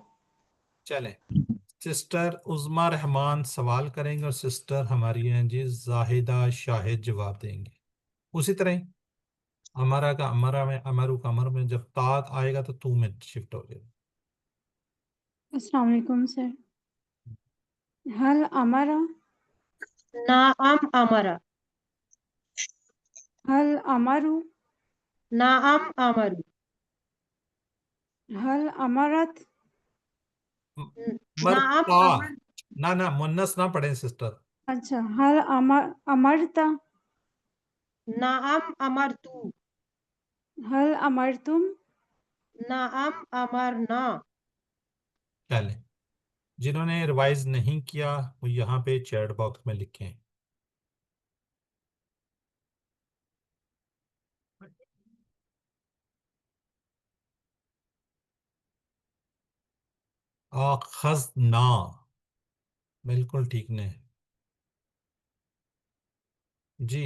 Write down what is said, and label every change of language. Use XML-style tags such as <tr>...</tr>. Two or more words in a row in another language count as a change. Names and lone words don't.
<hi>चलें, सिस्टर उज़मा रहमान सवाल करेंगे और सिस्टर हमारी हैं जी जाहिदा शाहिद जवाब देंगे। उसी तरह ही अमरा का अमरा में, अमरू का अमर में, जब तात आएगा तो तू में शिफ्ट हो जाएगा।</hi> <ar>السلام عليكم सर। هل أمرَ, نعم أمرَ, هل أمروا, نعم أمروا, هل أمرتَ, नाअम मरता, अमर,</ar> <hi>ना ना मुन्नस ना पढ़े सिस्टर।</hi> <ar>अच्छा هل أمرتَ, نعم أمرتُ, هل أمرتم, نعم أمرنا.</ar> <hi>चलें, जिन्होंने रिवाइज नहीं किया वो यहाँ पे चैट बॉक्स में लिखें। आखज़ना, बिल्कुल ठीक ने जी।</hi>